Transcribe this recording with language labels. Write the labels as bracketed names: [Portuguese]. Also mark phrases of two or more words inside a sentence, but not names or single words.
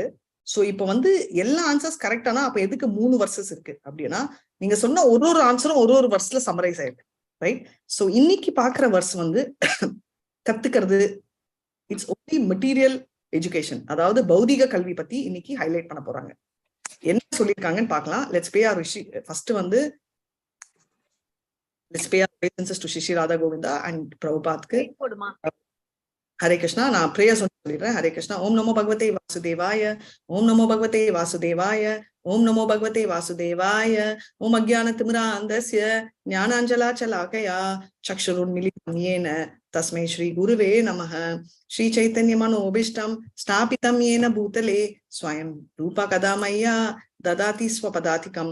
[Tamil] சோ இப்போ வந்து எல்லா [English] answers correct [Tamil] அப்ப எதுக்கு 3 வர்சஸ் இருக்கு அப்படின்னா, நீங்க சொன்ன ஒரு ஆன்சரும் ஒரு வர்ஸ்ல சம்மரைஸ் ஆயிருக்கு, ரைட்? சோ இன்னைக்கு பாக்குற வர்ஸ் வந்து கத்துக்கிறது, [English] it's only material education, [Tamil] அதாவது பௌதிக கல்வி பத்தி இன்னைக்கு ஹைலைட் பண்ண போறாங்க. என்ன சொல்லியிருக்காங்கன்னு பார்க்கலாம். [English] let's pay our rishi. first வந்து let's pay our obeisances to Shishi Radha Govinda and Prabhupada. [Sanskrit] हरे कृष्ण. [Tamil] நான் prayers சொல்லிடுறேன். [Sanskrit] हरे कृष्ण. ॐ नमो भगवते वासुदेवाय। ॐ नमो भगवते वासुदेवाय. ॐ नमो भगवते वासुदेवाय। ॐ अज्ञान तिमिरान्धस्य ज्ञानाञ्जन शलाकया चक्षुरुन्मीलितं येन तस्मै श्री गुरवे नमः. श्री चैतन्य मनोऽभीष्टं स्थापितं येन भूतले स्वयं रूप कदामह्यं ददाति स्वपदान्तिकम्.